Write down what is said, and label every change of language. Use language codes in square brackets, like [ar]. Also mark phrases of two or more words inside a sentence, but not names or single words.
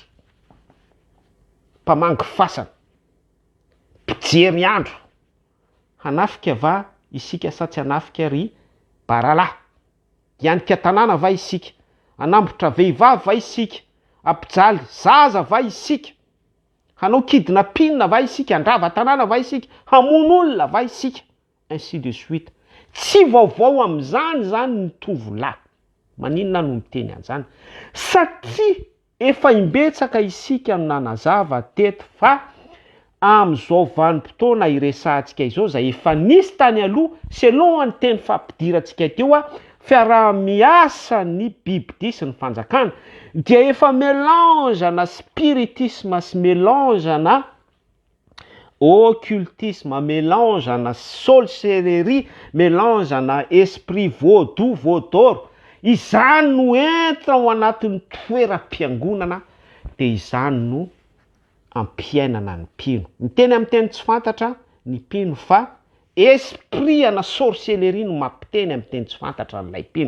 [mg] Mpamangy fasana, mpijery andro, hanafika va isika sa tsy hanafika ry baralahy, hianika tanàna va isika, hanambotra vehivavy va isika, ampijaly zaza va isika, hanao kidnapping va isika, handrava tanàna va isika, hamono olona va isika, [fr] ainsi de suite. [mg] Tsy vaovao amin'izany zany ny tovolahy. Maninona no miteny an'izany? Satria efa imbetsaka isika no nanazava teto fa amin'izao vanim-potoana iresahantsika izao zay efa nisy tany aloha selon ny teny fampidirantsika teo fiaraha-miasa ny biby sy ny fanjakana dia efa mélange na spiritisme sy mélange na occultisme, mélange na sorcellerie, mélange na [fr] esprit vaudou, [mg] vaudor. Izany no entra ao anatin'ny toeram-piangonana dia izany no ampiainana ny mpino. Miteny amin'ny teny tsy fantatra ny mpino fa esprit ana sorcellerie no mampiteny amin'ny teny tsy fantatra n'ilay mpino.